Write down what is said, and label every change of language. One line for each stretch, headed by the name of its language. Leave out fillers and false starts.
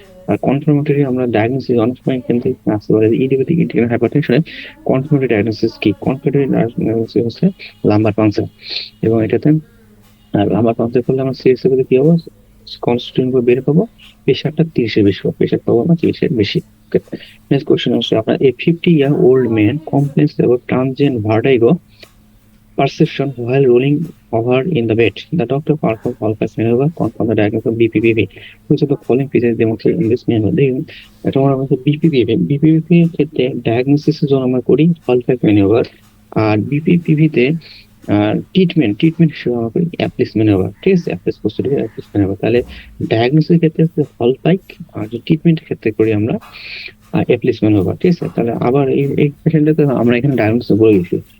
Bangla: আর confirmatory আমরা diagnosis অনেক সময় এখান থেকে আসতে পারে। ইডিওপ্যাথিক ইন্ট্রাক্রেনিয়াল হাইপারটেনশনের কনফার্মেটরি ডায়াগনোসিস কি? কনফার্মেটরি ডায়াগনোসিস হচ্ছে লাম্বার পাংচার, এবং এটাতে লাম্বার পাংচার করলে আমরা সিএসএফ কি হবে? কনস্টিটিউয়েন্ট বের পাবো, প্রেশারটা 30-এর বেশি পাবো, প্রেশার পাবো না 30-এর বেশি। নেক্সট কোশ্চেন হচ্ছে আপনার
English: a 50-year-old man complains about transient vertigo perception while rolling over in the bed. The doctor performed Hall-Pass maneuver, confirmed the diagnosis of BPPV. Which of the following features demonstrated in this maneuver?
Bangla: দেখুন, এটা আমরা বলছি BPPV। BPPV এর ক্ষেত্রে ডায়াগনোসিসের জন্য আমরা করি Hall-Pass maneuver, আর BPPV তে ট্রিটমেন্ট হিসেবে আমরা করি অ্যাপ্লিস ম্যানুভার, ঠিক আছে? অ্যাপ্লিস পোস্টেরিয়র, অ্যাপ্লিস ম্যানুভার। তাহলে ডায়াগনোসিসের ক্ষেত্রে হলপাইক, আর যে ট্রিটমেন্টের ক্ষেত্রে করি আমরা অ্যাপ্লিস ম্যানুভার, ঠিক আছে? তাহলে আবার এই পেশেন্টটাতে আমরা এখানে ডায়াগনোসিস বলে দিচ্ছি,